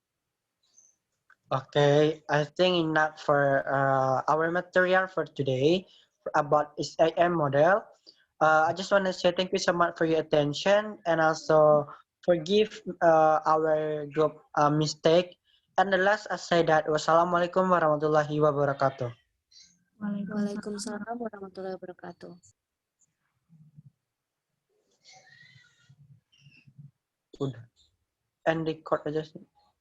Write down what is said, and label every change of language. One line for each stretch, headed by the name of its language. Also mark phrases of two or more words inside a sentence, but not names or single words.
English: Okay, I think enough for our material for today about SIM model. I just want to say thank you so much for your attention and also forgive our group mistake. And the last I say that
Arabic: والسلام عليكم ورحمة الله وبركاته. وعليكم السلام ورحمة الله وبركاته.
Indonesian: Udah.
English: End record
Indonesian: aja sih.